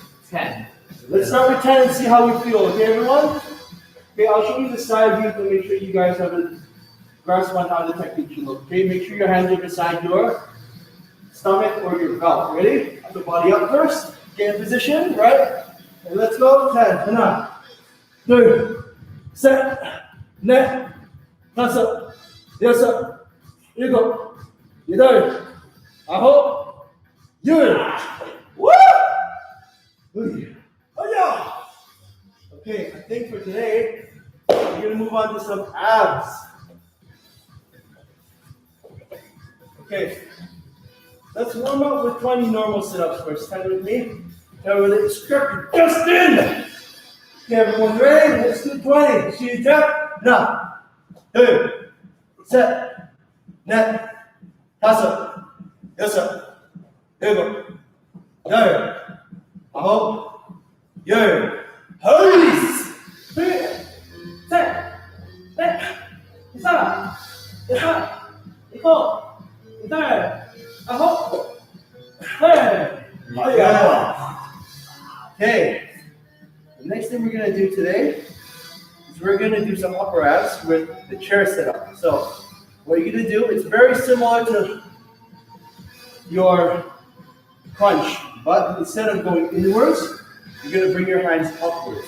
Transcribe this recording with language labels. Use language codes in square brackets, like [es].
[en] 10. Let's start with 10 and see how we feel, okay everyone? Okay, I'll show you the side view to make sure you guys have a grasp on how the technique should look. Okay, make sure your hands are beside your stomach or your belt. Ready? Put the body up first. Get in position, right? And let's go. [ko] 10, 하나, 둘, 셋, 넷, 다섯, 여섯, 일곱, 여덟, 아홉, 열. [en] Woo! Oh yeah! Okay, I think for today, we're gonna move on to some abs. Okay, let's warm up with 20 normal sit-ups first. Stand with me. Stand with Instructor Justin. Okay, everyone ready? Let's do 20. 시작. [ko] 하나, 둘, 셋, 넷, 다섯, 여섯, 일곱, 열, 아홉, 열. 허이스! 둘, 셋, 넷, 다섯, 여섯, 일곱, 여덟, 아홉, 열. [en] Okay, the next thing we're going to do today is we're going to do some upper abs with the chair sit-up. So what you're going to do, it's very similar to your crunch, but instead of going inwards, you're going to bring your hands upwards.